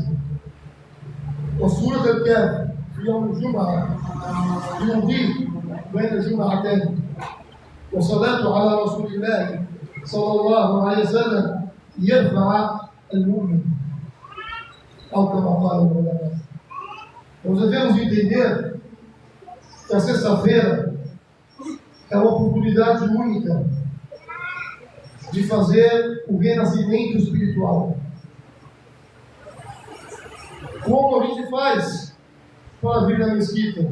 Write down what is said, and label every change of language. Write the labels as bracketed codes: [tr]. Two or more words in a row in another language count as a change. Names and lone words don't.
[ar] وسورة الكهف في يوم الجمعة يضيف بين الجمعتين، وصلاة على رسول الله صلى الله عليه وسلم يرفع المؤمن أو كما قال العلماء. [pt] Nós devemos entender que a sexta-feira é uma oportunidade única de fazer o renascimento espiritual. Como a gente faz para vir na mesquita?